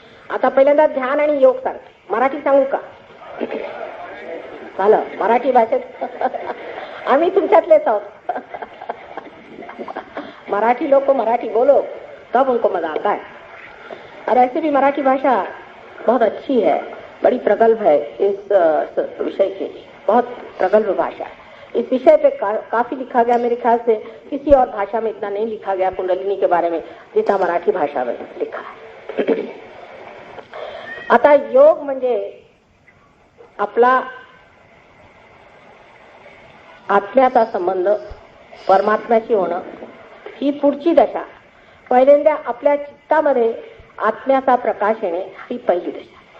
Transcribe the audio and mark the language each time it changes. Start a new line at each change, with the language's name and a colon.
Marathi: आता पहिल्यांदा ध्यान आणि योग सांगते, मराठी सांगू का? झालं मराठी भाषेत आम्ही तुमच्यातलेच आहोत।
Hindi: मराठी लोग को मराठी बोलो तब उनको मजा आता है। और ऐसे भी मराठी भाषा बहुत अच्छी है, बड़ी प्रगल्भ है इस विषय के लिए, बहुत प्रगल्भ भाषा है। इस विषय पे काफी लिखा गया, मेरे ख्याल से किसी और भाषा में इतना नहीं लिखा गया कुंडलिनी के बारे में जितना मराठी भाषा में लिखा है।
Marathi: आता योग म्हणजे आपला आत्म्याचा संबंध परमात्म्याशी होणं, ही पुढची दशा। पहिल्यांदा आपल्या चित्तामध्ये आत्म्याचा प्रकाश येणे ही पहिली दशा।